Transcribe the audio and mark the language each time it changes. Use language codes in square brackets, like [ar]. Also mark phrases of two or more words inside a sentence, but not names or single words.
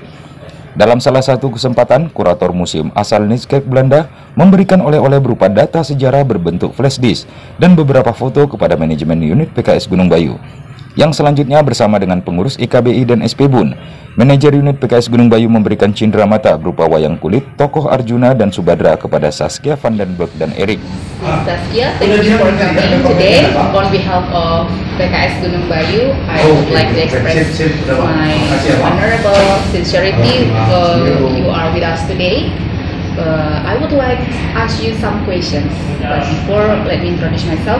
[id] Dalam salah satu kesempatan, kurator museum asal Nijkerk Belanda memberikan oleh-oleh berupa data sejarah berbentuk [en] flash disk [id] dan beberapa foto kepada manajemen unit PKS Gunung Bayu. Yang selanjutnya bersama dengan pengurus IKBI dan SPBUN, manajer unit PKS Gunung Bayu memberikan cindera mata berupa wayang kulit, tokoh Arjuna dan Subadra kepada Saskia van den Berg dan Erik. Saskia, [en] thank you for coming today. On behalf of PKS Gunung Bayu, I would like to express my honorable sincerity you are with us today. I would like to ask you some questions, but before, let me introduce myself.